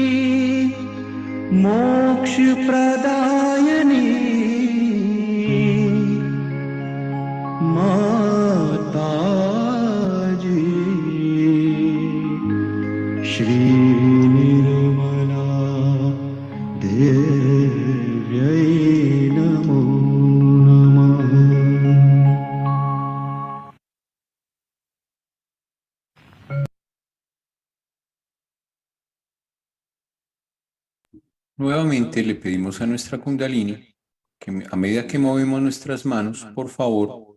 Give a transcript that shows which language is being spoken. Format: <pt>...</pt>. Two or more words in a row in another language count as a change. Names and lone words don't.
<sa>मोक्ष प्रदायिनी माताजी श्री निर्मला देव्यै नमो नमः.</sa> <es>Nuevamente le pedimos a nuestra Kundalini que a medida que movemos nuestras manos, por favor,</es>